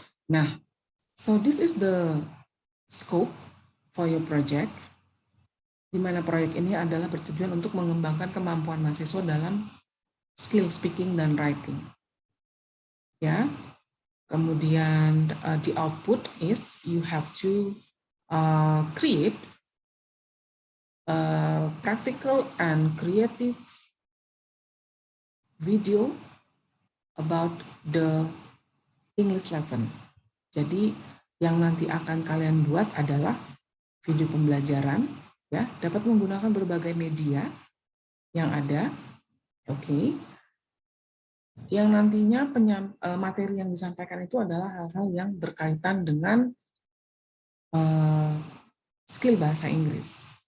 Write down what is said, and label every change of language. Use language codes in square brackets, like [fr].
[id] Nah, [en] so this is the scope for your project, [id] di mana proyek ini adalah bertujuan untuk mengembangkan kemampuan mahasiswa dalam skill speaking dan writing. [en] Ya, [id] kemudian [en] the output is you have to create practical and creative video about the English lesson. [id] Jadi yang nanti akan kalian buat adalah video pembelajaran, ya, dapat menggunakan berbagai media yang ada, oke. Yang nantinya materi yang disampaikan itu adalah hal-hal yang berkaitan dengan skill bahasa Inggris.